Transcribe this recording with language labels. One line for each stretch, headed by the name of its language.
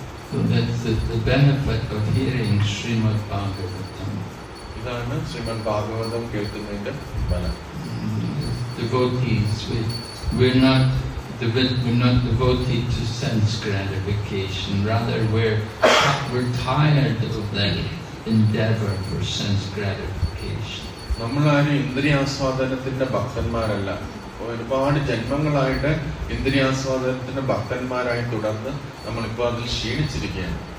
English: So that's the benefit of hearing Srimad Bhagavatam.
Malayalam: ഇതാണ് ശ്രീമദ് ഭാഗവതം കേൾക്കുന്നതിന്റെ ഫലം.
English: Devotees, we're not devoted to sense gratification. Rather, we're tired of that endeavor for sense gratification.
Malayalam: നമ്മളാരും ഇന്ദ്രിയാസ്വാദനത്തിന്റെ ഭക്തന്മാരല്ല. ഒരുപാട് ജന്മങ്ങളായിട്ട് ഇന്ദ്രിയാസ്വാദനത്തിന്റെ ഭക്തന്മാരായി തുടർന്ന് നമ്മളിപ്പോൾ അതിൽ ക്ഷീണിച്ചിരിക്കുകയാണ്.